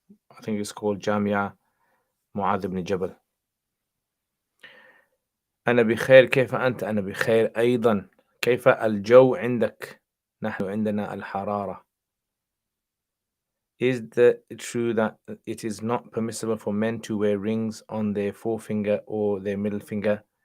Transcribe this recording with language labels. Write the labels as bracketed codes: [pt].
[en] I think it's called Jamia Mu'adh ibn Jabal. [ar] أنا بخير كيف أنت؟ أنا بخير أيضا. كيف الجو عندك؟ نحن عندنا الحرارة. [en] Is it true that it is not permissible for men to wear rings on their forefinger or their middle finger?